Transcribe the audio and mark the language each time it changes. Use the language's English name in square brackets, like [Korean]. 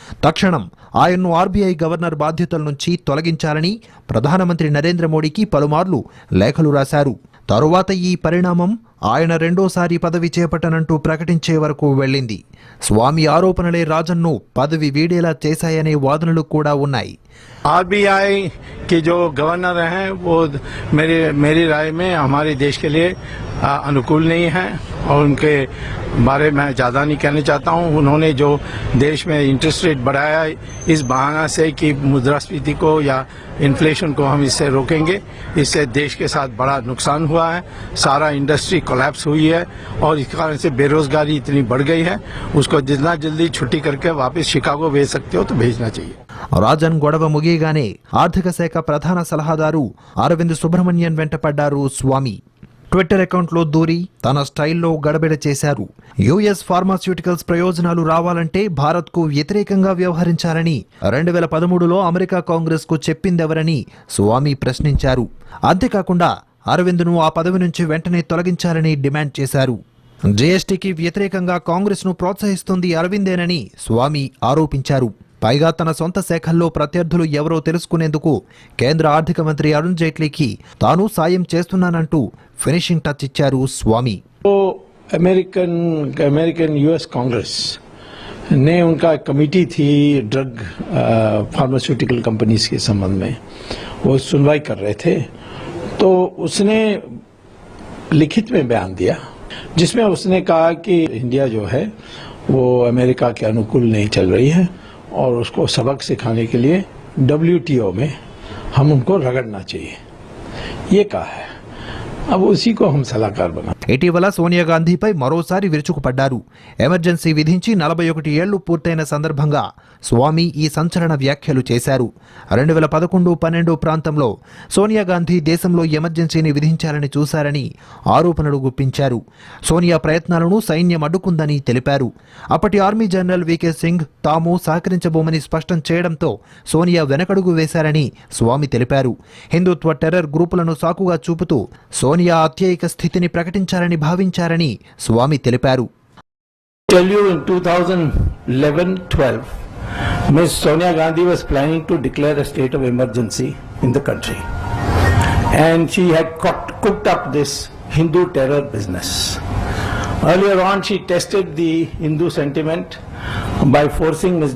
[Telugu] తక్షణం ఆయన్ను RBI governor బాధ్యతల నుంచి తొలగించాలని ప్రధానమంత్రి నరేంద్ర మోడీకి పలుమార్లు లేఖలు రాశారు. తరువాత ఈ పరిణామం ఆయన రెండోసారి పదవి చేపట్టనంటూ ప్రకటించే వరకు వెళ్ళింది. స్వామి ఆరోపణలే రాజన్ను పదవి వీడేలా చేశాయనే వాదనలు కూడా ఉన్నాయి. [Hindi] आरबीआई के जो गवर्नर हैं वो मेरी राय में हमारे देश के लिए अनुकूल नहीं है और उनके बारे में ज्यादा नहीं कहना चाहता हूं. उन्होंने जो देश में इंटरेस्ट रेट बढ़ाया इस बहाना से कि मुद्रास्फीति को या इन्फ्लेशन को हम इससे रोकेंगे, इससे देश के साथ बड़ा नुकसान हुआ है. सारा इंडस्ट्री कोलैप्स हुई है और इस कारण से बेरोजगारी इतनी बढ़ गई है. उसको जितना जल्दी छुट्टी करके वापस शिकागो भेज सकते हो तो भेजना चाहिए. [Telugu] రాజన్ గొడవ ముగియగానే ఆర్థిక శాఖ ప్రధాన సలహాదారు అరవింద్ సుబ్రహ్మణ్యన్ వెంటపడ్డారు స్వామి. ట్విట్టర్ అకౌంట్లో దూరి తన స్టైల్లో గడబిడ చేశారు. యుఎస్ ఫార్మాస్యూటికల్స్ ప్రయోజనాలు రావాలంటే భారత్కు వ్యతిరేకంగా వ్యవహరించాలని 2013లో అమెరికా కాంగ్రెస్కు చెప్పిందెవరని స్వామి ప్రశ్నించారు. అంతేకాకుండా అరవింద్ను ఆ పదవి నుంచి వెంటనే తొలగించాలని డిమాండ్ చేశారు. జీఎస్టీకి వ్యతిరేకంగా కాంగ్రెస్ను ప్రోత్సహిస్తుంది అరవిందేనని స్వామి ఆరోపించారు. పైగా తన సొంత శాఖల్లో ప్రత్యర్థులు ఎవరో తెలుసుకునేందుకు కేంద్ర ఆర్థిక మంత్రి అరుణ్ జైట్లీకి తాను సాయం చేస్తున్నానంటూ ఫినిషింగ్ టచ్ ఇచ్చారు స్వామి. [Hindi] अमेरिकन यूएस कांग्रेस ने उनका कमेटी थी ड्रग फार्मास्यूटिकल कंपनीज के संबंध में, वो सुनवाई कर रहे थे. तो उसने लिखित में बयान दिया जिसमें उसने कहा कि इंडिया जो है वो अमेरिका के अनुकूल नहीं चल रही है और उसको सबक सिखाने के लिए WTO में हम उनको रगड़ना चाहिए, ये कहा है. अब उसी को हम सलाहकार बना. [Telugu] ఇటీవల సోనియా గాంధీపై మరోసారి విరుచుకుపడ్డారు. ఎమర్జెన్సీ విధించి 41 ఏళ్లు పూర్తయిన సందర్భంగా స్వామి ఈ సంచలన వ్యాఖ్యలు చేశారు. 2011-12 ప్రాంతంలో సోనియా గాంధీ దేశంలో ఎమర్జెన్సీని విధించాలని చూశారని ఆరోపణలు గుప్పించారు. సోనియా ప్రయత్నాలను సైన్యం అడ్డుకుందని తెలిపారు. అప్పటి ఆర్మీ జనరల్ వికే సింగ్ తాము సహకరించబోమని స్పష్టం చేయడంతో సోనియా వెనకడుగు వేశారని స్వామి తెలిపారు. హిందుత్వ టెర్రర్ గ్రూపులను సాకుగా చూపుతూ సోనియా అత్యయిక స్థితిని ప్రకటించాలని భావించారని స్వామి తెలిపారు. [English] Tell you in 2011-12, Ms. Sonia Gandhi was planning to declare a state of emergency in the country, and she had cooked up this Hindu terror business. Earlier on, she tested the Hindu sentiment by forcing Ms.